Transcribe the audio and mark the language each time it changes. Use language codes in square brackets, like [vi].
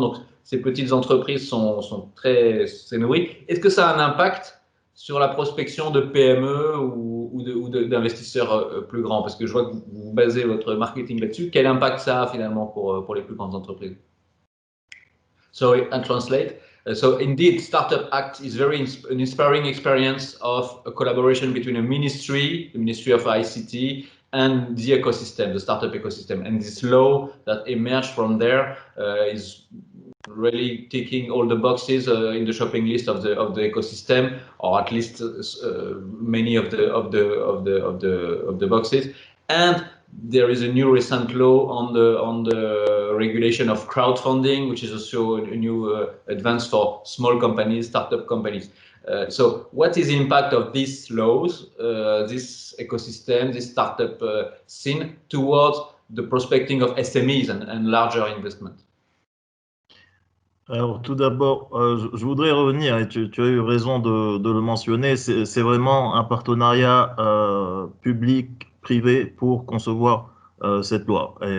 [fr] Donc, ces petites entreprises sont très nourries. Est-ce que ça a un impact sur la prospection de PME ou d'investisseurs plus grands? Parce que je vois que vous basez votre marketing là-dessus. Quel impact ça a finalement pour les plus grandes entreprises? [en] So I translate. So indeed, Startup Act is an inspiring experience of a collaboration between a ministry, the Ministry of ICT, and the ecosystem, the startup ecosystem. And this law that emerged from there is really ticking all the boxes in the shopping list of the ecosystem, or at least many of the boxes. And there is a new recent law on the regulation of crowdfunding, which is also a new advance for small companies, startup companies. So what is the impact of these laws, this ecosystem, this startup scene towards the prospecting of SMEs and larger investments? [fr] Alors, tout d'abord, je voudrais revenir, et tu as eu raison de le mentionner, c'est vraiment un partenariat public-privé pour concevoir cette loi.